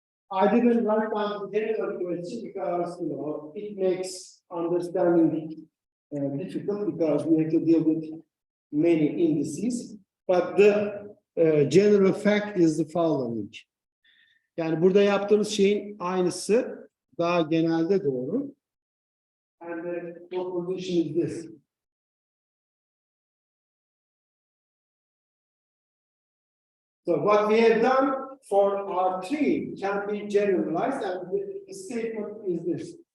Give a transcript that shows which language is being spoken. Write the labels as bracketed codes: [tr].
[en] I didn't write down the general question because, it makes understanding difficult because we have to deal with many indices. But the general fact is the following. [tr] Yani burada yaptığımız şeyin aynısı daha genelde doğru. [en] And the proposition is this. So what we have done for R3 can be generalized, and the statement is this.